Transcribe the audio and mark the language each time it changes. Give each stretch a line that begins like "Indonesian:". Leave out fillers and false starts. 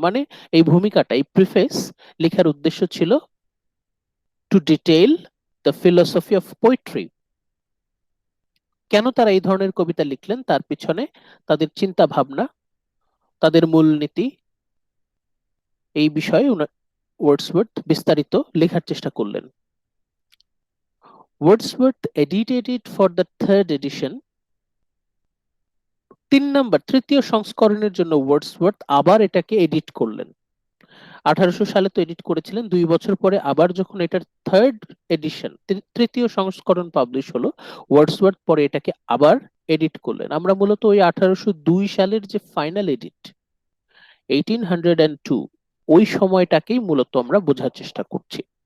Bangla: মানে এই ভূমিকাটা, এই প্রিফেস লেখার উদ্দেশ্য ছিল
English: To detail the philosophy of poetry.
Bangla: কেন তারা এই ধরনের কবিতা লিখলেন তার পিছনে তাদের চিন্তা ভাবনা, তাদের মূলনীতি, এই বিষয়ে ওয়ার্ডসওয়ার্থ বিস্তারিত লেখার চেষ্টা করলেন।
English: Wordsworth edited it for the third edition।
Bangla: তৃতীয় সংস্করণের জন্য ওয়ার্ডসওয়ার্থ আবার এটাকে এডিট করলেন। 1800 সালে তো এডিট করেছিলেন, 2 বছর পরে আবার যখন এটার থার্ড এডিশন, তৃতীয় সংস্করণ পাবলিশ হলো, ওয়ার্ডসওয়ার্থ পরে এটাকে আবার এডিট করলেন। আমরা মূলত ওই 1802 সালের যে ফাইনাল এডিট 1802, ওই সময়টাকেই মূলত আমরা বোঝার চেষ্টা করছি।